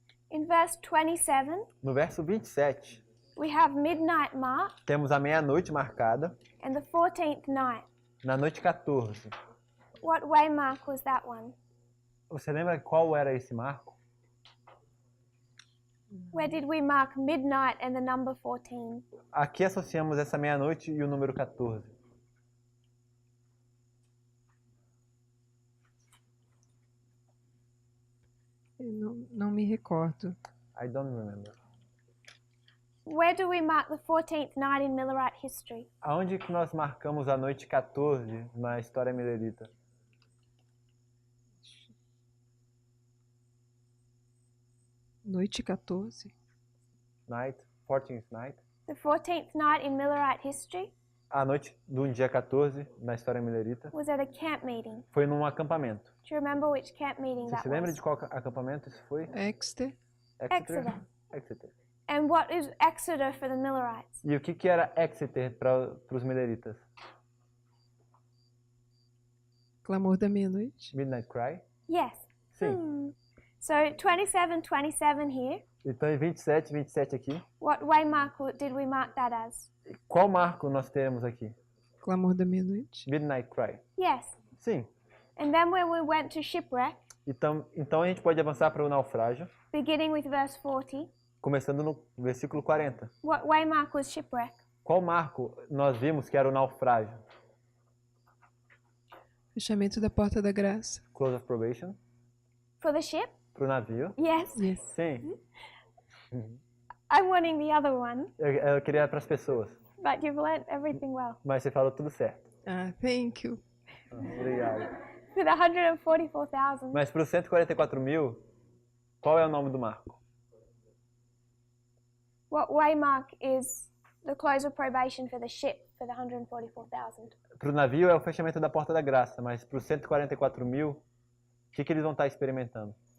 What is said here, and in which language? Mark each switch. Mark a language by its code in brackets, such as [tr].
[en] In verse 27, [pt] No verso 27, [en] we have midnight mark [pt] temos a meia-noite marcada, [en] and the 14th night. [pt] na noite 14. [en] What waymark was that one? [pt] Você lembra qual era esse marco? [en] Where did we mark midnight and the number 14? [pt] Aqui associamos essa meia-noite e o número 14. Eu não me recordo. [en] I don't remember. Where do we mark the 14th night in Millerite history? [pt] Aonde que nós marcamos a noite 14 na história milerita? Noite 14. [en] Night, 14th night. The 14th night in Millerite history [pt] A noite do dia 14 na história milerita [en] was at a camp meeting. [pt] foi num acampamento. [en] Do you remember which camp meeting [pt] Você [en] that [pt] se lembra [en] was? [pt] de qual acampamento isso foi? [en] Exeter. Exeter. Exeter. And what is Exeter for the Millerites? [pt] E o que que era Exeter para os mileritas? Clamor da meia-noite. [en] Midnight Cry? Yes. [pt] Sim. [en] So 27:27 here. [pt] Então em 27, 27 aqui. [en] What waymark did we mark that as? [pt] Qual marco nós teremos aqui? Clamor da meia-noite. [en] Midnight Cry. Yes. [pt] Sim. [en] And then when we went to shipwreck, [pt] Então a gente pode avançar para o naufrágio, [en] beginning with verse 40, [pt] começando no versículo 40. [en] what waymark was shipwreck? [pt] Qual marco nós vimos que era o naufrágio? Fechamento da porta da graça. [en] Close of probation. For the ship? [pt] Para o navio. [en] Yes. Yes. [pt] Sim. [en] I'm wanting the other one, [pt] Eu queria para as pessoas, [en] but you've learnt everything well. [pt] mas você falou tudo certo. [en] Ah, thank you. [pt] Obrigado. [en] For the 144,000, [pt] Mas para os 144 mil, qual é o nome do marco? [en] what waymark is the close of probation for the ship for the 144,000? [pt] Para o navio é o fechamento da porta da graça, mas para os 144 mil, o que eles vão estar experimentando?